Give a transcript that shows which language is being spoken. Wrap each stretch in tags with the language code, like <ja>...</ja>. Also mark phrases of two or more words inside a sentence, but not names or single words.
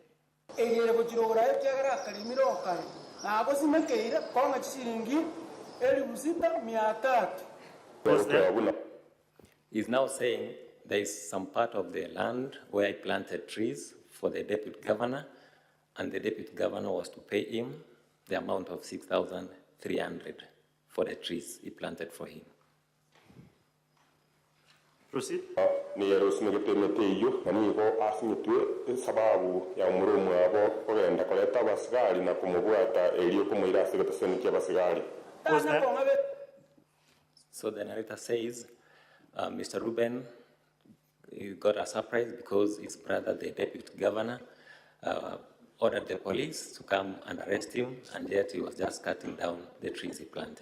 <en>He's now saying there is some part of the land where I planted trees for the Deputy Governor, and the Deputy Governor was to pay him the amount of 6,300 for the trees he planted for him. Proceed.</en> <guz>ni eros ngetemete iyo nanigo asimitwe sababu ya umurumu abo ogenda koleta abasigari na kumubwata eriyo kumwira asigateseni ky'abasigari.</guz> <en>So the narrator says, Mr. Ruben got a surprise because his brother, the deputy governor, ordered the police to come and arrest him, and yet he was just cutting down the trees he planted.</en>